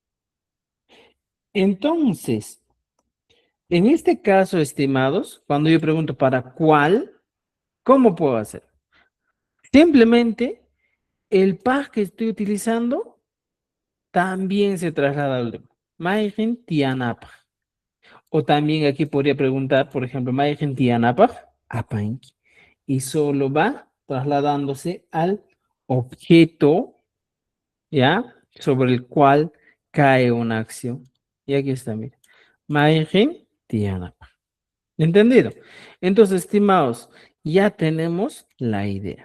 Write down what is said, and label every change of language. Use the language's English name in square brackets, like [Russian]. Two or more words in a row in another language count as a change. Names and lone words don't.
[Spanish] Entonces, en este caso, estimados, cuando yo pregunto para cuál, ¿cómo puedo hacer? Simplemente el paj que estoy utilizando también se traslada al otro. [Quechua] Maijin tianapaj. [Spanish] O también aquí podría preguntar, por ejemplo, [Quechua] Maijin tianapaj apanki. [Spanish] Y solo va trasladándose al objeto, ¿ya? Sobre el cual cae una acción. Y aquí está, mira. [Quechua] Maijin tianapaj. [Spanish] ¿Entendido? Entonces, estimados, ya tenemos la idea.